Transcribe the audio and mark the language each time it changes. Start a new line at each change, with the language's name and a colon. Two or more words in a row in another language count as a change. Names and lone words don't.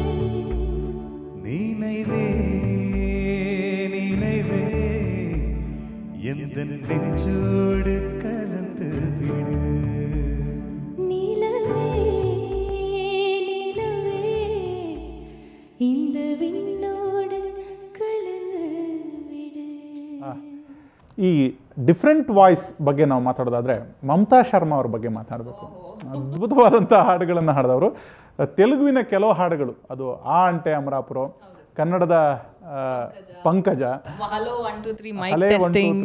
Tamil: நினைவே நினைவே எந்த நெஞ்சோடு கலந்து விடு, நிலவே நிலவே இந்த விண்ணோடு கலந்து விடு.
Kannada: ಈ
English: different voice
Kannada: ಬಗ್ಗೆ ನಾವು ಮಾತಾಡೋದಾದ್ರೆ ಮಮತಾ ಶರ್ಮಾ ಅವ್ರ ಬಗ್ಗೆ ಮಾತಾಡಬೇಕು. ಅದ್ಭುತವಾದಂಥ ಹಾಡುಗಳನ್ನು ಹಾಡಿದವರು. ತೆಲುಗುವಿನ ಕೆಲವು ಹಾಡುಗಳು, ಅದು ಆ ಅಂಟೆ ಅಮರಾಪುರ, ಕನ್ನಡದ ಪಂಕಜ,
English: hello 1 2 3 mic testing.